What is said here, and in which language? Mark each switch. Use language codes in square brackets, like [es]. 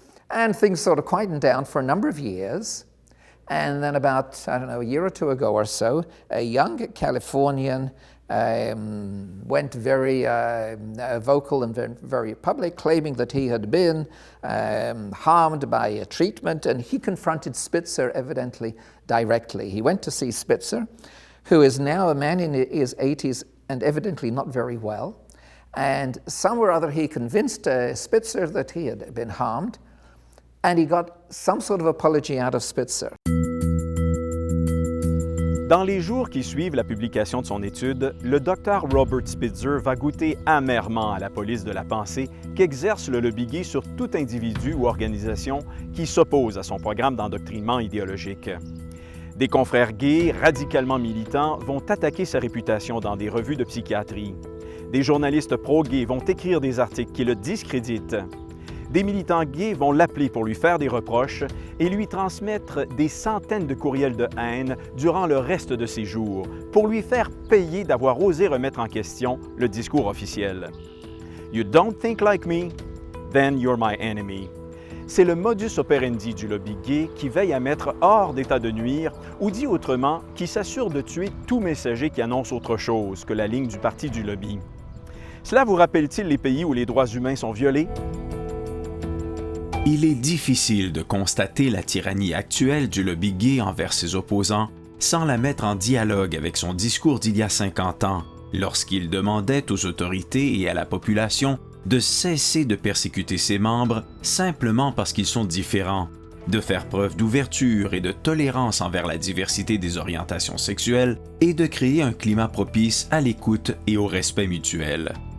[en] And things sort of quietened down for a number of years. And then about, a year or two ago or so, a young Californian went very vocal and very public, claiming that he had been harmed by a treatment, and he confronted Spitzer evidently directly. He went to see Spitzer, who is now a man in his 80s and evidently not very well, and somewhere or other he convinced Spitzer that he had been harmed, and he got some sort of apology out of Spitzer. [fr] Dans les jours qui suivent la publication de son étude, le Dr Robert Spitzer va goûter amèrement à la police de la pensée qu'exerce le lobby gay sur tout individu ou organisation qui s'oppose à son programme d'endoctrinement idéologique. Des confrères gays radicalement militants vont attaquer sa réputation dans des revues de psychiatrie. Des journalistes pro-gays vont écrire des articles qui le discréditent. Des militants gays vont l'appeler pour lui faire des reproches et lui transmettre des centaines de courriels de haine durant le reste de ses jours, pour lui faire payer d'avoir osé remettre en question le discours officiel. [en] You don't think like me, then you're my enemy. [fr] C'est le modus operandi du lobby gay qui veille à mettre hors d'état de nuire, ou dit autrement, qui s'assure de tuer tout messager qui annonce autre chose que la ligne du parti du lobby. Cela vous rappelle-t-il les pays où les droits humains sont violés? Il est difficile de constater la tyrannie actuelle du lobby gay envers ses opposants sans la mettre en dialogue avec son discours d'il y a 50 ans, lorsqu'il demandait aux autorités et à la population de cesser de persécuter ses membres simplement parce qu'ils sont différents, de faire preuve d'ouverture et de tolérance envers la diversité des orientations sexuelles et de créer un climat propice à l'écoute et au respect mutuel.